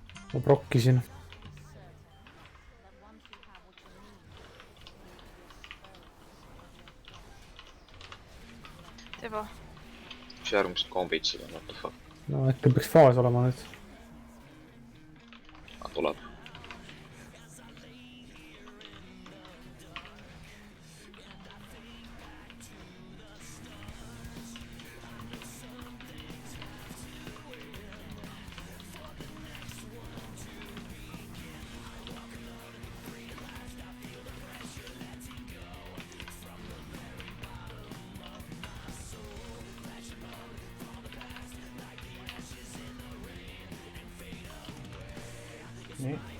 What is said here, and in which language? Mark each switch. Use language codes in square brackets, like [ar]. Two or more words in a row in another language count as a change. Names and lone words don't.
[et] ma prokkisin . Tebo . mis järgmised kombid seda on, [en] what the fuck . [et] no äkki peaks faas olema nüüd . Tuleb . nii .